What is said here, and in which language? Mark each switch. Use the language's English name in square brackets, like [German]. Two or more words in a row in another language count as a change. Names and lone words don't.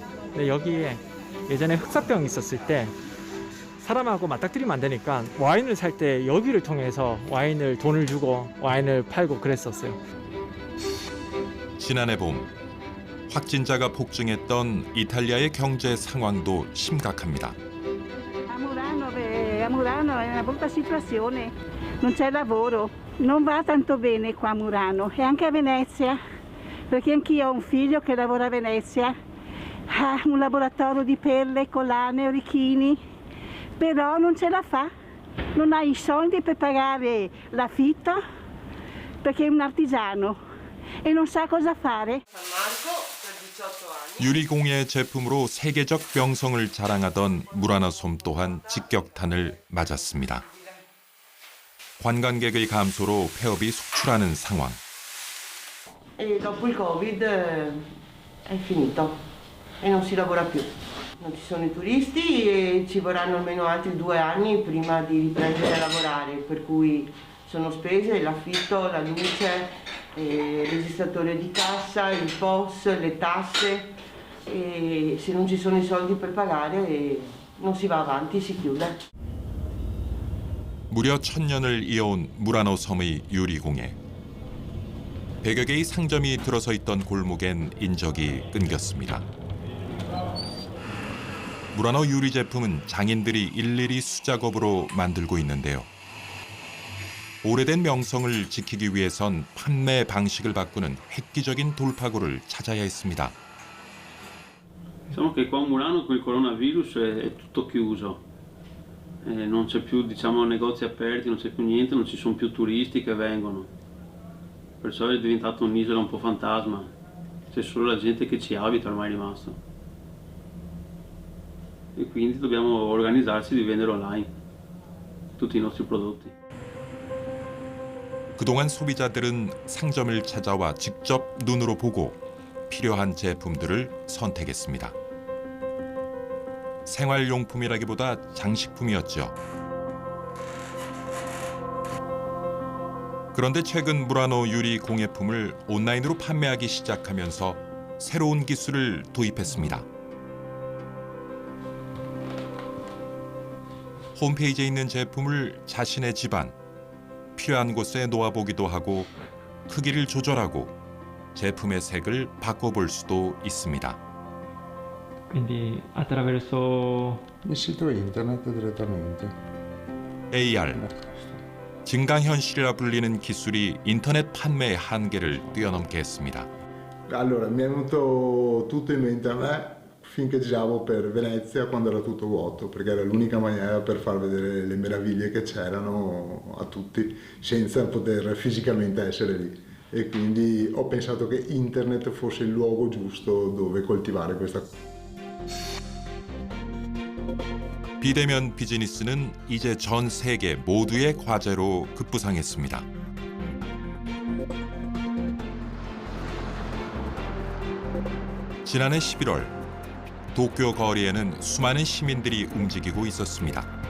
[Korean] 근데 여기에 예전에 흑사병 있었을 때 사람하고 맞닥뜨리면 안 되니까 와인을 살 때 여기를 통해서 와인을 돈을 주고 와인을 팔고 그랬었어요. 지난해 봄 확진자가 폭증했던 이탈리아의 경제 상황도 심각합니다. [Italian] A Murano è una brutta situazione, non c'è lavoro, non va tanto bene qua a Murano e anche a Venezia, perché anch'io ho un figlio che lavora a Venezia, ha un laboratorio di perle, collane, orecchini, però non ce la fa, non ha i soldi per pagare l'affitto perché è un artigiano e non sa cosa fare. [Korean] 유리공예 제품으로 세계적 명성을 자랑하던 무라노 솜 또한 직격탄을 맞았습니다. 관광객의 감소로 폐업이 속출하는 상황. [Italian] E dopo il Covid è finito e non si lavora più. Non ci sono i turisti e ci vorranno almeno altri 2 anni prima di riprendere a lavorare, per cui sono spese l'affitto, la luce, il registratore di cassa, il POS, le tasse e se non ci sono i soldi per pagare non si va avanti, si chiude. [Korean] 무려 1000년을 이어온 무라노 섬의 유리공예. 100여 개의 상점이 들어서 있던 골목엔 인적이 끊겼습니다. 무라노 유리 제품은 장인들이 일일이 수작업으로 만들고 있는데요. 오래된 명성을 지키기 위해선 판매 방식을 바꾸는 획기적인 돌파구를 찾아야 했습니다. [Italian] Diciamo che qua a Murano con il coronavirus è tutto chiuso, non c'è più negozi aperti, non c'è più niente, non ci sono più turisti che vengono, perciò è diventata un'isola un po' fantasma, c'è solo la gente che ci abita ormai è rimasto e quindi dobbiamo organizzarsi di vendere online tutti i nostri prodotti. [Korean] 그동안 소비자들은 상점을 찾아와 직접 눈으로 보고 필요한 제품들을 선택했습니다. 생활용품이라기보다 장식품이었죠. 그런데 최근 무라노 유리 공예품을 온라인으로 판매하기 시작하면서 새로운 기술을 도입했습니다. 홈페이지에 있는 제품을 자신의 집안, 필요한 곳에 놓아보기도 하고 크기를 조절하고 제품의 색을 바꿔볼 수도 있습니다. [Italian] Quindi attraverso il sito internet direttamente. [Korean] AR, 증강현실이라 불리는 기술이 인터넷 판매의 한계를 뛰어넘게 했습니다. [Italian] Allora, mi è venuto tutto in mente a me finché giravo per Venezia quando era tutto vuoto, perché era l'unica maniera per far vedere le meraviglie che c'erano a tutti senza poter fisicamente essere lì. E quindi ho pensato che internet fosse il luogo giusto dove coltivare questa cosa. [Korean] 비대면 비즈니스는 이제 전 세계 모두의 과제로 급부상했습니다. 지난해 11월 도쿄 거리에는 수많은 시민들이 움직이고 있었습니다.